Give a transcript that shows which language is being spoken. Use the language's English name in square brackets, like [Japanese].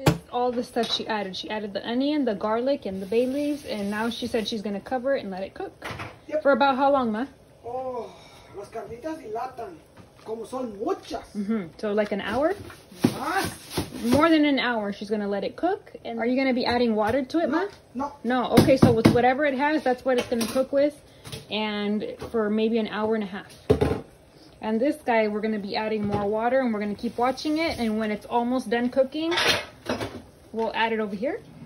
[English] All the stuff she added. She added the onion, the garlic, and the bay leaves, and now she said she's gonna cover it and let it cook. Yep. For about how long, Ma? [Spanish] Oh, las carnitas dilatan, como son muchas. [English] So like an hour? More than an hour. She's gonna let it cook. And are you gonna be adding water to it, Ma? No. No. Okay, so with whatever it has, that's what it's gonna cook with, and for maybe an hour and a half. And this guy, we're gonna be adding more water and we're gonna keep watching it. And when it's almost done cooking, we'll add it over here.